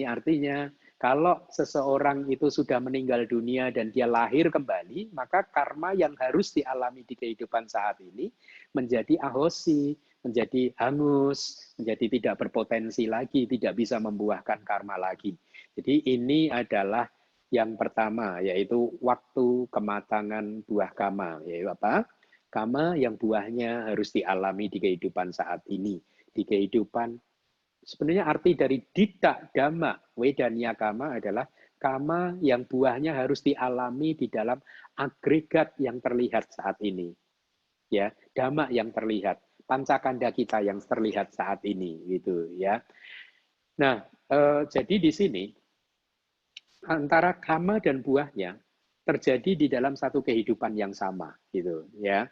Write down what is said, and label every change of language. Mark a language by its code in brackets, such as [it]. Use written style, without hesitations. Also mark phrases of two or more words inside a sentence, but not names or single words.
[id] Artinya, kalau seseorang itu sudah meninggal dunia dan dia lahir kembali, maka karma yang harus dialami di kehidupan saat ini menjadi ahosi, menjadi hangus, menjadi tidak berpotensi lagi, tidak bisa membuahkan karma lagi. Jadi ini adalah yang pertama, yaitu waktu kematangan buah kama. Yaitu apa? Kama yang buahnya harus dialami di kehidupan saat ini. Di kehidupan, sebenarnya arti dari dita, [pi] dhamma, wedaniya kama [id] adalah kama yang buahnya harus dialami di dalam agregat yang terlihat saat ini. Ya, dhamma yang terlihat, pancakanda kita yang terlihat saat ini, gitu ya. Nah, jadi di sini antara kama dan buahnya terjadi di dalam satu kehidupan yang sama, gitu ya.